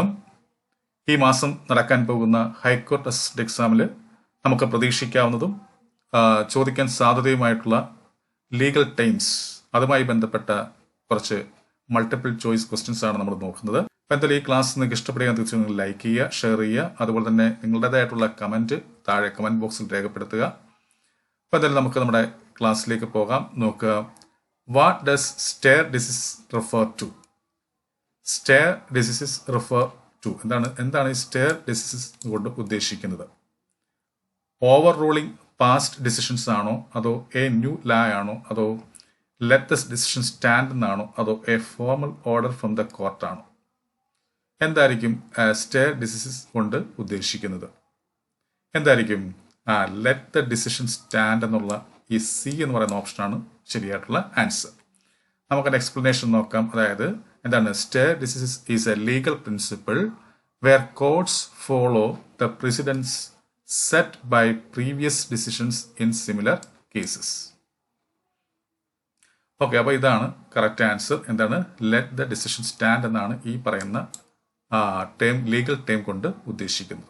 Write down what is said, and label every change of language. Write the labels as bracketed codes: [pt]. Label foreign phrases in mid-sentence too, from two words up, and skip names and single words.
[ml] ഈ മാസം നടക്കാൻ പോകുന്ന [en] high court assistant [ml] എക്സാമിൽ നമുക്ക് പ്രതീക്ഷിക്കാവുന്നതും ചോദിക്കാൻ സാധ്യതയുമായിട്ടുള്ള [en] legal times, [ml] അതുമായി ബന്ധപ്പെട്ട കുറച്ച് [en] multiple choice questions [ml] ആണ് നമ്മൾ നോക്കുന്നത്. അപ്പോൾ എന്തായാലും ഈ ക്ലാസ് നിങ്ങൾക്ക് ഇഷ്ടപ്പെടുകയാണെങ്കിൽ തീർച്ചയായും നിങ്ങൾ ലൈക്ക് ചെയ്യുക, ഷെയർ ചെയ്യുക, അതുപോലെ തന്നെ നിങ്ങളുടേതായിട്ടുള്ള കമൻറ്റ് താഴെ [en] comment box [ml] രേഖപ്പെടുത്തുക. അപ്പോൾ എന്തായാലും നമുക്ക് നമ്മുടെ ക്ലാസ്സിലേക്ക് പോകാം. നോക്കുക. [en] What does stare disease refer to? Stare diseases refer to [ml] എന്താണ് ഈ [en] stare diseases [ml] കൊണ്ട് ഉദ്ദേശിക്കുന്നത്? [en] over ruling past decisions [ml] ആണോ, അതോ [en] a new law [ml] ആണോ, അതോ [en] let the decision stand [ml] എന്നാണോ, അതോ [en] a formal order from the court ആണോ? [ml] എന്തായിരിക്കും [en] stare diseases [ml] കൊണ്ട് ഉദ്ദേശിക്കുന്നത്? എന്തായിരിക്കും [en] let the decision stand [ml] എന്നുള്ള ഈ സി എന്ന് പറയുന്ന ഓപ്ഷനാണ് ശരിയായിട്ടുള്ള ആൻസർ. നമുക്കൊരു എക്സ്പ്ലനേഷൻ നോക്കാം. അതായത് എന്താണ് [en] stare decisis is a legal principle where courts follow the precedents set by previous decisions in similar cases. [ml] ഓക്കെ, അപ്പോൾ ഇതാണ് [en] correct answer. [ml] എന്താണ് [en] let the decision stand [ml] എന്നാണ് ഈ പറയുന്ന [en] legal term [ml] കൊണ്ട് ഉദ്ദേശിക്കുന്നത്.